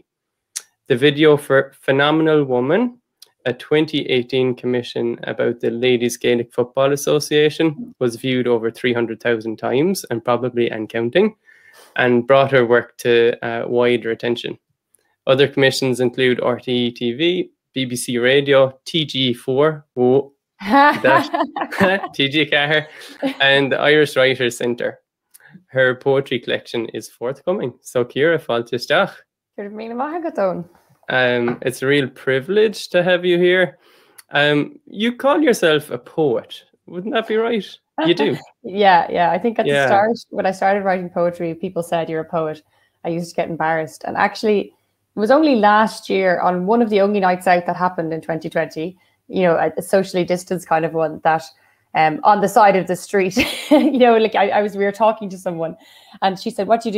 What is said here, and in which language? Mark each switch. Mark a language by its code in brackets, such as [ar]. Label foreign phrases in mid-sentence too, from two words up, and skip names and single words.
[en] The video for Phenomenal Woman, a 2018 commission about the Ladies Gaelic Football Association, was viewed over 300,000 times and probably and counting, and brought her work to wider attention. Other commissions include RTE TV, BBC Radio, TG4, TG Cahir, and the Irish Writers' Centre. Her poetry collection is forthcoming. So Ciara, [ga] fáilte isteach. [en] It's a real privilege to have you here. You call yourself a poet, wouldn't that be right? You do. Yeah. I think at the start, when I started writing poetry, people said you're a poet. I used to get embarrassed. And actually, it was only last year on one of the only nights out that happened in 2020, you know, a socially distanced kind of one, that on the side of the street, you know, like we were talking to someone and she said, "What do you do?"